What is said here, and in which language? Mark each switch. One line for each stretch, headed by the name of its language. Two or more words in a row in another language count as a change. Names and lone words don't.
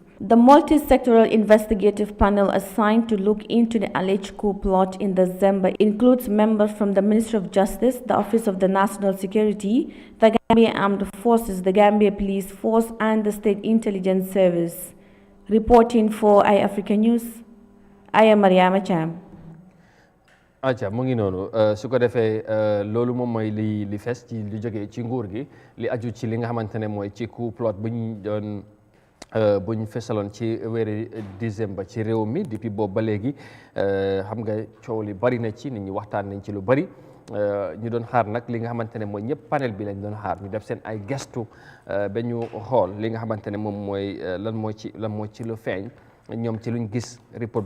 English: The multi-sectoral investigative panel assigned to look into the alleged coup plot in December includes members from the Ministry of Justice, the Office of the National Security, the Gambia Armed Forces, the Gambia Police Force, and the State Intelligence Service. Reporting for Eyeafrica News, I am Mariama Cham.
Wolof: Aja mu ngi noonu su ko defee loolu moom mooy li fes ci li jógee ci nguur gi li aju ci li nga xamante ne mooy ci
English: coup plot
Wolof: buñ fesaloon ci weeri décembre ci réew mi depuis boobu ba léegi xam nga coow li bari na ci nit ñi waxtaan nañ ci lu bari ñu doon xaar nag li nga xamante ne mooy ñëpp panel bi lañ doon xaar ñu def seen ay gestu ba ñu xool li nga xamante ne moom mooy lan moo ci lu feeñ ñoom ci luñ gis report